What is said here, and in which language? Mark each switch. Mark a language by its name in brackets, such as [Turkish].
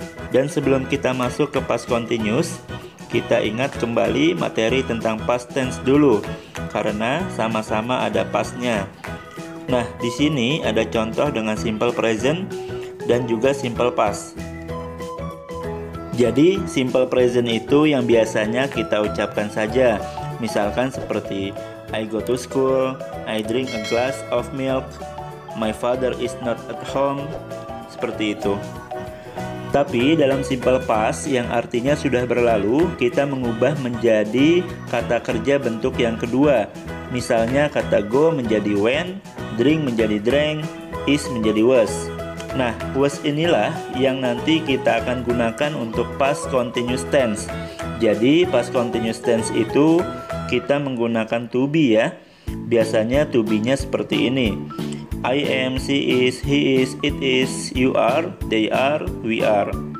[Indonesian] Dan sebelum kita masuk ke past continuous, kita ingat kembali materi tentang past tense dulu, karena sama-sama ada pastnya. Nah, di sini ada contoh dengan simple present dan juga simple past. Jadi, simple present itu yang biasanya kita ucapkan saja. Misalkan seperti [English] I go to school, I drink a glass of milk, my father is not at home, [Indonesian] seperti itu. Tapi dalam simple past yang artinya sudah berlalu, kita mengubah menjadi kata kerja bentuk yang kedua. Misalnya kata go menjadi went, drink menjadi drank, is menjadi was. Nah, was inilah yang nanti kita akan gunakan untuk past continuous tense. Jadi past continuous tense itu kita menggunakan to be ya. Biasanya to be-nya seperti ini. [English] I am, she is, he is, it is, you are, they are, we are.